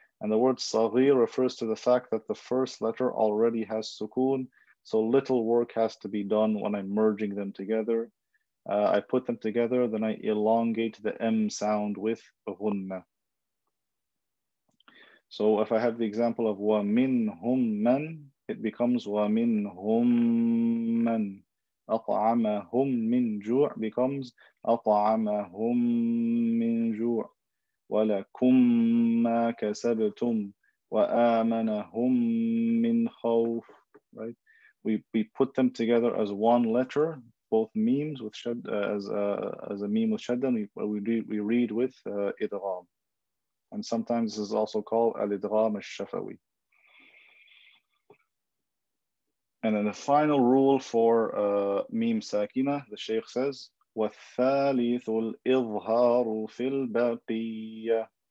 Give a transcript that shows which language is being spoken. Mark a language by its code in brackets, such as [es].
[en] And the word saghir refers to the fact that the first letter already has sukoon, so little work has to be done when I'm merging them together. I put them together, then I elongate the M sound with ghunna. So if I have the example of [ar] وَمِنْهُمْ مَنْ, [en] it becomes وَمِنْهُمْ مَنْ. [ar] أَطْعَمَهُمْ مِنْ جُوعٍ becomes أَطْعَمَهُمْ مِنْ جُوعٍ. وَلَكُمْ مَا كَسَبْتُمْ وآمنهم من خوف, right? [en] We put them together as one letter, both memes with shad, as a meme with shadda, we read with idgham. And sometimes this is also called al-idgham al-shafawi. And then the final rule for meme sakina, the Shaykh says, [ar] وَالثَّالِثُ الْإِظْهَارُ فِي الْبَاقِيَّةِ.